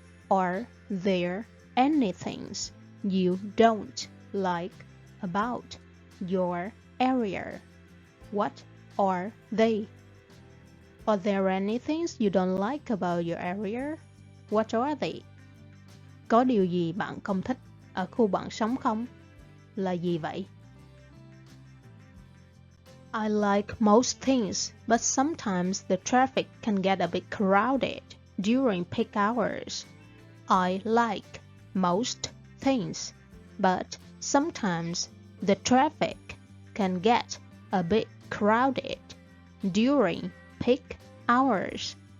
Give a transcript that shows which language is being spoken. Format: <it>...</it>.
<en>Are there any things you don't like about your area? What are they? Are there any things you don't like about your area? What are they?</en> <vi>Có điều gì bạn không thích ở khu bạn sống không? Là gì vậy?</vi> <en>I like most things, but sometimes the traffic can get a bit crowded during peak hours. I like most things, but sometimes the traffic can get a bit crowded during peak hours.</en>